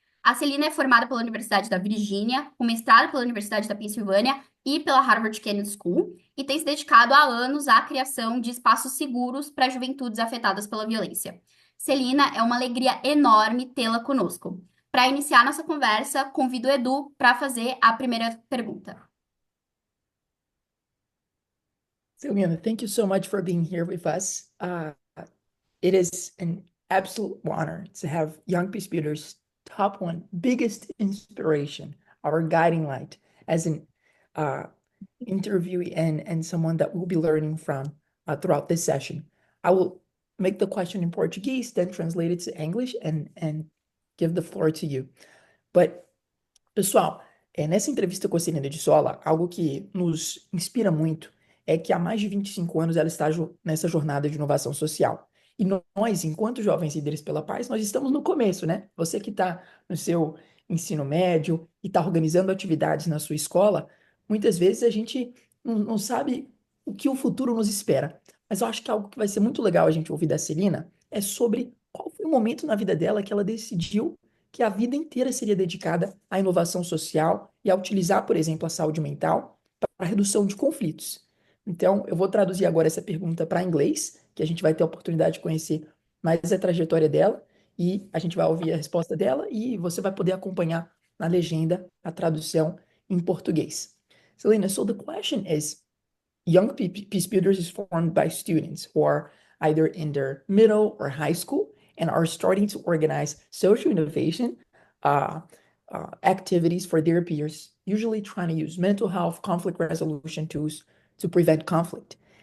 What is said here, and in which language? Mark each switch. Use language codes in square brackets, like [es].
[pt] A Celina é formada pela Universidade da Virgínia, com mestrado pela Universidade da Pensilvânia e pela Harvard Kennedy School, e tem se dedicado há anos à criação de espaços seguros para juventudes afetadas pela violência. Celina, é uma alegria enorme tê-la conosco. Para iniciar nossa conversa, convido o Edu para fazer a primeira pergunta. [en] Celina, thank you so much for being here with us. It is an absolute honor to have Young Peace Builders' top one, biggest inspiration, our guiding light, as an interviewee and someone that we'll be learning from throughout this session. I will make the question in Portuguese, then translate it to English and give the floor to you. [pt] But, pessoal, nessa entrevista com a Celina de Sola, algo que nos inspira muito é que há mais de 25 anos ela está nessa jornada de inovação social. E nós, enquanto jovens líderes pela paz, nós estamos no começo, né? Você que está no seu ensino médio e está organizando atividades na sua escola, muitas vezes a gente não sabe o que o futuro nos espera. Mas eu acho que algo que vai ser muito legal a gente ouvir da Celina é sobre qual foi o momento na vida dela que ela decidiu que a vida inteira seria dedicada à inovação social e a utilizar, por exemplo, a saúde mental para a redução de conflitos. Então, eu vou traduzir agora essa pergunta para inglês, que a gente vai ter a oportunidade de conhecer mais a trajetória dela, e a gente vai ouvir a resposta dela, e você vai poder acompanhar na legenda a tradução em português. [en] Celina, so the question is, Young Peace Builders is formed by students who are either in their middle or high school and are starting to organize social innovation activities for their peers, usually trying to use mental health, conflict resolution tools to prevent conflict.